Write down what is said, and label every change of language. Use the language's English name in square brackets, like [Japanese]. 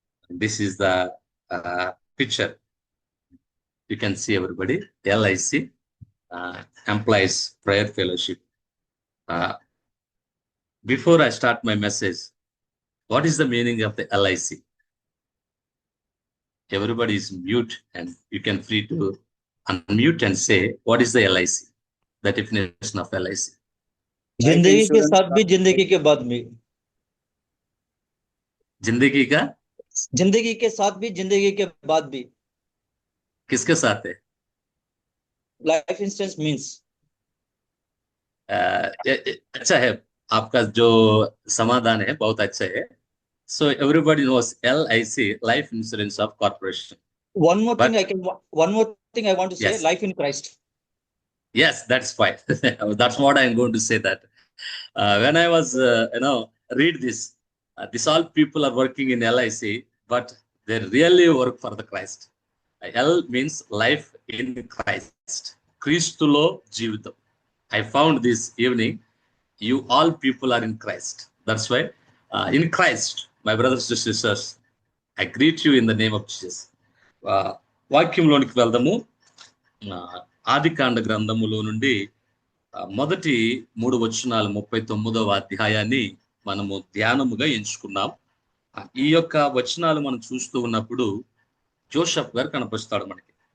[English] This is the picture. You can see everybody. LIC employees prayer fellowship. Before I start my message, what is the meaning of the LIC? Everybody is mute and you can free to unmute and say what is the LIC, the definition of LIC. Life [Hindi] जिंदगी के [English] insurance [Hindi] साथ भी जिंदगी के बाद भी। जिंदगी का जिंदगी के साथ भी जिंदगी के बाद भी। किसके साथ है? [English] life insurance means [Hindi] अच्छा है, आपका जो समाधान है बहुत अच्छा है. [English] So everybody knows LIC, life insurance of corporation. one more But thing I want to say, yes, life in Christ. yes, that's fine. That's what I'm going to say. That when I was read this, this all people are working in LIC, but they really work for the Christ. L means life in Christ. [Telugu] Christulo జీవితం. [English] I found this evening, you all people are in Christ. That's why in Christ, my brothers and sisters, I greet you in the name of Jesus. [Telugu] వాక్యంలోనికి వెళ్దాము. ఆదికాండ గ్రంథములో నుండి మొదటి 3 వచనాలు 39వ అధ్యాయాన్ని మనము ధ్యానముగా ఎంచుకున్నాం. ఈ యొక్క వచనాలు మనం చూస్తూ ఉన్నప్పుడు జోసెఫ్ గారు కనపరుస్తాడు మనకి.